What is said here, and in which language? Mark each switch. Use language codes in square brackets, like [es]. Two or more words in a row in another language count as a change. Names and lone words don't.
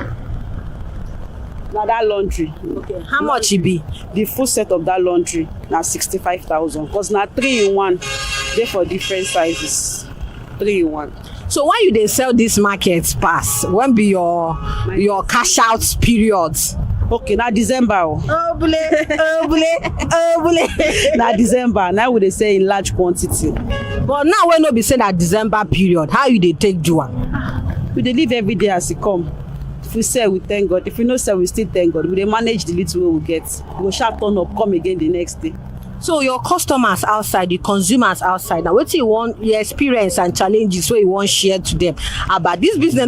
[pcm] Now that laundry. Okay. How much it be? The full set of that laundry now 65,000. Because now 3 in 1. They for different sizes. 3 in 1. So when you dey sell this market pass, when be your cash out periods? Okay, na December. Oh bule. Na December. Now we dey sell in large quantity. But now when no be say na December period, how you dey take do am? We dey live every day as e come. If we sell, we thank God. If we no sell, we still thank God. We dey manage the little way we get. We go sharp turn up, come again the next day. So your customers outside, the consumers outside, now wetin you want, your experience and challenges wey you wan share to them about this business?